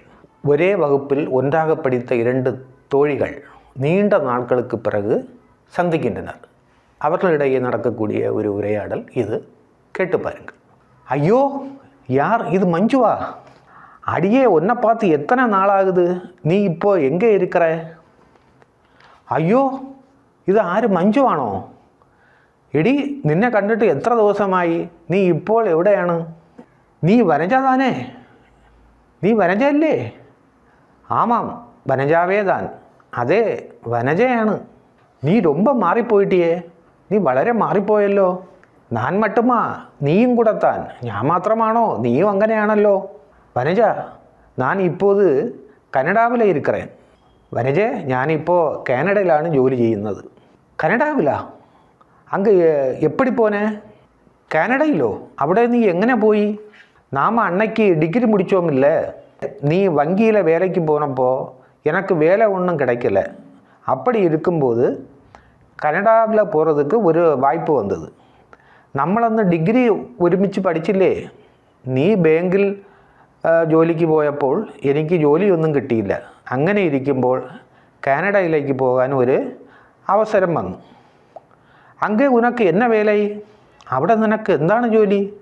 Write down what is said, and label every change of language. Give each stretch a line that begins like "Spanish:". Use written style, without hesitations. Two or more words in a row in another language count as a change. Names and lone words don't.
Tamil: ஒரே வகுப்பில் ஒன்றாக படித்த 2 தோழிகள் நீண்ட நாட்களுக்கு பிறகு சந்திக்கின்றனர். அவர்களிடையே நடக்கக்கூடிய ஒரு உரையாடல் இது. கேட்டு பாருங்கள். ஐயோ, யார் இது? மஞ்சுவா? அடியே, உன்னை பார்த்து எத்தனை நாளாகுது? நீ இப்போ எங்கே இருக்கிற?
Malayalam: അയ്യോ, ഇത് ആര്? മഞ്ജുവാണോ? എടി, നിന്നെ കണ്ടിട്ട് എത്ര ദിവസമായി? നീ ഇപ്പോൾ എവിടെയാണ്?
Tamil: நீ வனஜா தானே?
Malayalam: നീ വനജയല്ലേ?
Tamil: ஆமாம், வனஜாவே தான்.
Malayalam: അതെ, വനജയാണ്.
Tamil: நீ ரொம்ப மாறிப்போயிட்டியே.
Malayalam: നീ വളരെ മാറിപ്പോയല്ലോ.
Tamil: நான் மட்டுமா, நீயும் கூட தான்.
Malayalam: ഞാൻ മാത്രമാണോ? നീയും അങ്ങനെയാണല്ലോ. വനജ, ഞാൻ
Tamil: இப்போது கனடாவில் இருக்கிறேன்.
Malayalam: വനജ, ഞാനിപ്പോൾ കാനഡയിലാണ് ജോലി ചെയ്യുന്നത്.
Tamil: கனடாவிலா? அங்க எப்படி போனே?
Malayalam: കാനഡയിലോ? അവിടെ നീ എങ്ങനെ പോയി?
Tamil: நாம அன்னைக்கு டிகிரி முடிச்சோமில்ல. நீ வங்கியில் வேலைக்கு போனப்போ எனக்கு வேலை ஒன்றும் கிடைக்கல. அப்படி இருக்கும்போது கனடாவில் போகிறதுக்கு ஒரு வாய்ப்பு வந்தது.
Malayalam: നമ്മളന്ന് ഡിഗ്രി ഒരുമിച്ച് പഠിച്ചില്ലേ? നീ ബാങ്കിൽ ജോലിക്ക് പോയപ്പോൾ എനിക്ക് ജോലിയൊന്നും കിട്ടിയില്ല. അങ്ങനെ ഇരിക്കുമ്പോൾ കാനഡയിലേക്ക് പോകാൻ ഒരു അവസരം വന്നു.
Tamil: அங்கே உனக்கு என்ன வேலை?
Malayalam: അവിടെ നിനക്ക് എന്താണ് ജോലി?